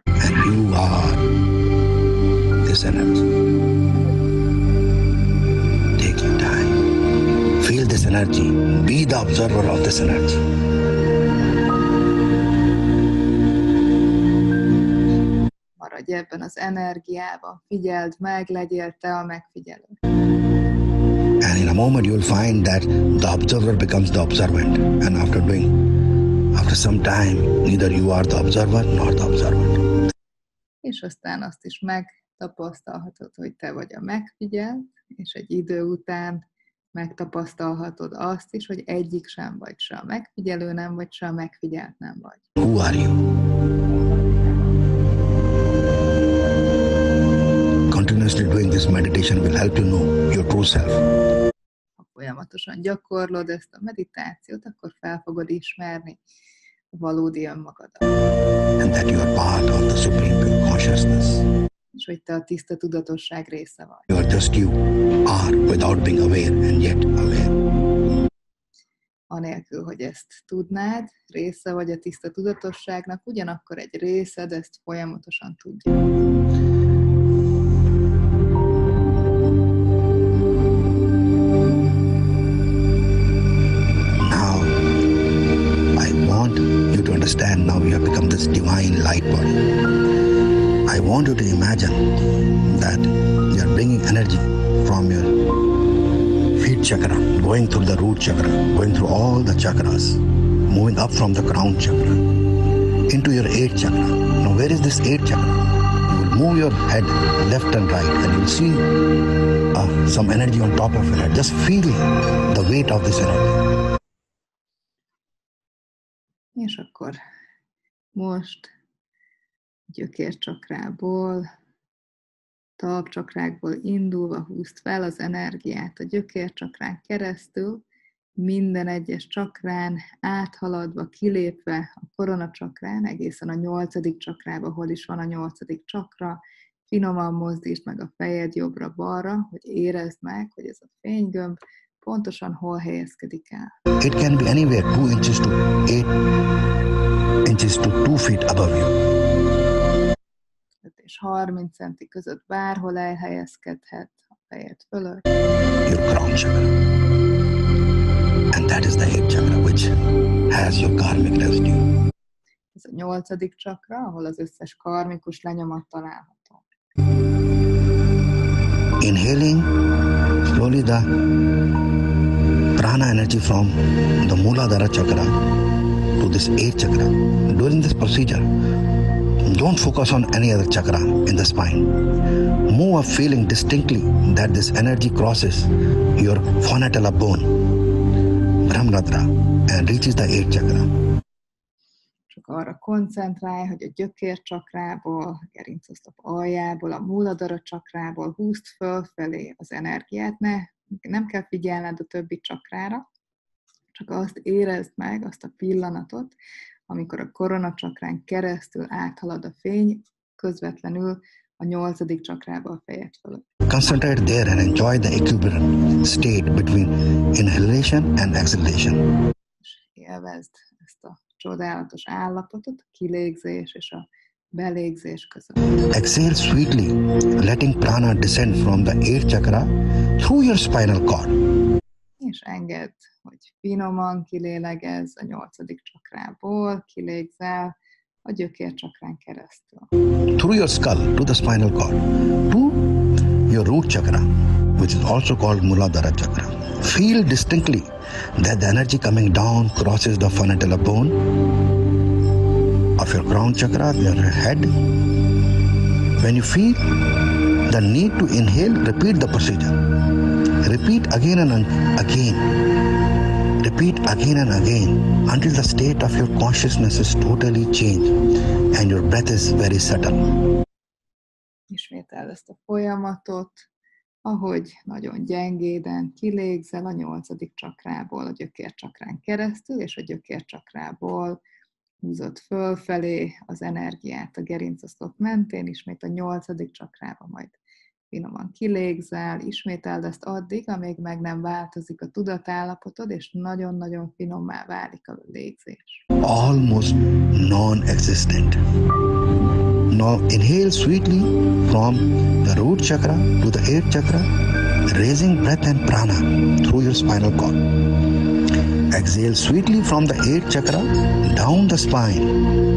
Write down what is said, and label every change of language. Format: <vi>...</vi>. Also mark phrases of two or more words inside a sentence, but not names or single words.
<en>And you are this energy. Take your time. Feel this energy. Be the observer of this energy.</en> <hu>Maradj ebben az energiában, figyeld meg, legyél te a megfigyelő.</hu> <en>And in a moment you'll find that the observer becomes the observant. And after some time, neither you are the observer nor the observant.</en> <hu>És aztán azt is megtapasztalhatod, hogy te vagy a megfigyelt, és egy idő után megtapasztalhatod azt is, hogy egyik sem vagy, se a megfigyelő nem vagy, se a megfigyelt nem vagy.</hu> <en>Who are you? Continuously doing this meditation will help you know your true self.</en> <hu>Ha folyamatosan gyakorlod ezt a meditációt, akkor fel fogod ismerni a valódi önmagadat.</hu> <en>And that you are part of the supreme pure consciousness.</en> <hu>És hogy te a tiszta tudatosság része vagy.</hu> <en>You are just you, are without being aware and yet aware.</en> <hu>Anélkül, hogy ezt tudnád, része vagy a tiszta tudatosságnak, ugyanakkor egy részed ezt folyamatosan tudja.</hu> <en>Now, I want you to understand, now you have become this divine light body. I want you to imagine that you are bringing energy from your feet chakra, going through the root chakra, going through all the chakras, moving up from the crown chakra into your 8th chakra. Now, where is this 8th chakra? You will move your head left and right, and you will see some energy on top of your head. Just feel the weight of this energy.</en> <hu>És akkor most gyökércsakrából, talpcsakrákból indulva húzd fel az energiát a gyökércsakrán keresztül, minden egyes csakrán áthaladva, kilépve a koronacsakrán, egészen a 8. csakrába, hol is van a 8. csakra, finoman mozdítsd meg a fejed jobbra-balra, hogy érezd meg, hogy ez a fénygömb pontosan hol helyezkedik el.</hu> <en>It can be anywhere 2 inches to 8 inches to 2 feet above you.</en> <hu>És 30 centi között bárhol elhelyezkedhet a fejed fölött.</hu> <en>Your crown chakra. And that is the 8th chakra which has your karmic residue.</en> <hu>Ez a 8. csakra, ahol az összes karmikus lenyomat található.</hu> <en>Inhaling slowly the prana energy from the Muladhara chakra to this 8th chakra. During this procedure, don't focus on any other chakra in the spine. Move up feeling distinctly that this energy crosses your fonatella bone, Brahmradra, and reaches the 8th chakra.</en> <hu>Csak arra koncentrálj, hogy a gyökércsakrából, a gerincoszlop aljából, a Muladhara csakrából húzd fölfelé az energiát, nem kell figyelned a többi csakrára, csak azt érezd meg, azt a pillanatot, amikor a koronacsakrán keresztül áthalad a fény, közvetlenül a 8. csakrába a fejed fölött.</hu> <en>Concentrate there and enjoy the equilibrium state between inhalation and exhalation.</en> <hu>És élvezd ezt a csodálatos állapotot, a kilégzés és a belégzés között.</hu> <en>Exhale sweetly, letting prana descend from the 8th chakra through your spinal cord.</en> <hu>És engedd, hogy finoman kilélegezz a 8. csakrából, kilégzel a gyökércsakrán keresztül.</hu> <en>Through your skull to the spinal cord, to your root chakra, which is also called Muladhara chakra. Feel distinctly that the energy coming down crosses the fonatella bone of your crown chakra, your head. When you feel the need to inhale, repeat the procedure. Repeat again and again. Repeat again and again until the state of your consciousness is totally changed and your breath is very subtle.</en> <hu>Ismételd ezt a folyamatot, ahogy nagyon gyengéden kilégzel a 8. csakrából a gyökércsakrán keresztül, és a gyökércsakrából húzod fölfelé az energiát a gerincoszlop mentén, ismét a 8. csakrába, majd finoman kilégzel, ismételd ezt addig, amíg meg nem változik a tudatállapotod, és nagyon-nagyon finommá válik a légzés.</hu> <en>Almost non-existent. Now inhale sweetly from the root chakra to the 8th chakra, raising breath and prana through your spinal cord. Exhale sweetly from the 8th chakra down the spine.</en>